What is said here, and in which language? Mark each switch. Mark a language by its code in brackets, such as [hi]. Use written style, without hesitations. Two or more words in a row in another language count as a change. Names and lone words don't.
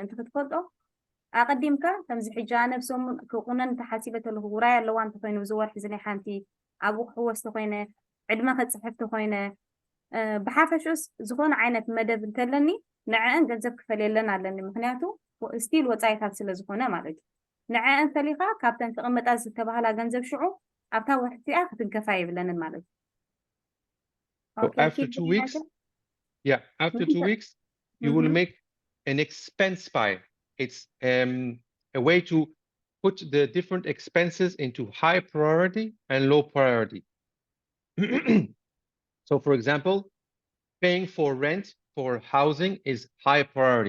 [ti] ምእንቲ ክትፈልጦ ኣቐዲምካ ከምዚ ሕጂ ኣነ ብሰሙን ክቁነን ተሓሲበ ተለኹ ውራይ ኣለዋ እንተኮይኑ ብዝወርሒ ዝናይ ሓንቲ ኣብኡ ክሕወስ ተኮይነ ዕድመ ከፅሕፍ ተኮይነ ብሓፈሽስ ዝኾነ ዓይነት መደብ እንተለኒ ንዕአን ገንዘብ ክፈልየለን ኣለኒ ምክንያቱ ስቲል ወፃኢታት ስለ ዝኾነ ማለት እዩ ንዕአን ፈሊኻ ካብተን ክቕመጣ ዝተባሃላ ገንዘብ ሽዑ ኣብታ ወርሕቲኣ ክትንከፋ የብለንን ማለት እዩ [en] So after 2 weeks, yeah, after 2 weeks, you will make an expense file. It's a way to put the different expenses into high priority and low priority. So for example, paying for rent for housing is high priority.